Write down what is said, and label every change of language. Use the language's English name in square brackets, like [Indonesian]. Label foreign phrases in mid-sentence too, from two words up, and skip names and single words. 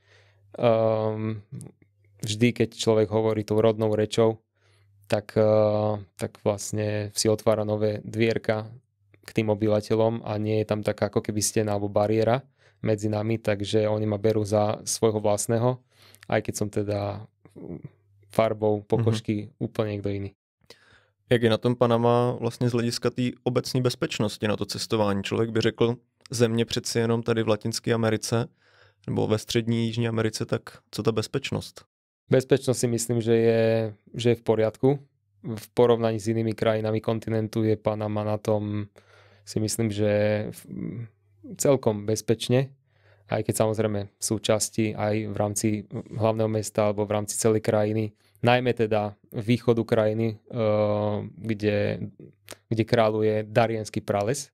[Slovak] Vždy, keď človek hovorí tou rodnou rečou, tak vlastne si otvára nové dvierka k tým obyvateľom a nie je tam taká ako keby stena alebo bariéra medzi nami, takže oni ma berú za svojho vlastného, aj keď som teda farbou pokožky [Czech] úplně někdo jiný. Jak je na tom Panama vlastně z hlediska té obecné bezpečnosti na to cestování? Člověk by řekl, země přeci jenom tady v Latinské Americe nebo ve střední Jižní Americe, tak co ta bezpečnost? [Slovak] Bezpečnost si myslím, že je v poriadku. V porovnaní s jinými krajinami kontinentu je Panama na tom, si myslím, že celkom bezpečne. Aj keď samozrejme sú časti aj v rámci hlavného mesta alebo v rámci celej krajiny, najmä teda východu krajiny, kde kráľuje Darienský prales.